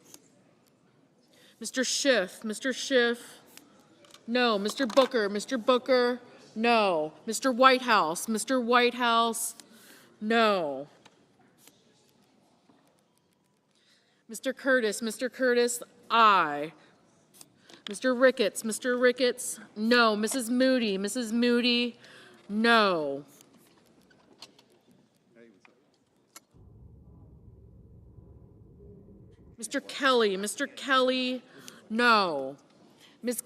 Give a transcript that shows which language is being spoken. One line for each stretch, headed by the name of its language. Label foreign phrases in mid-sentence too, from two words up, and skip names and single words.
English: Mr. Schiff, no. Mr. Booker, no. Mr. Whitehouse, no. Mr. Curtis, aye. Mr. Ricketts, no. Mrs. Moody, no. Mr. Kelly, no. Ms.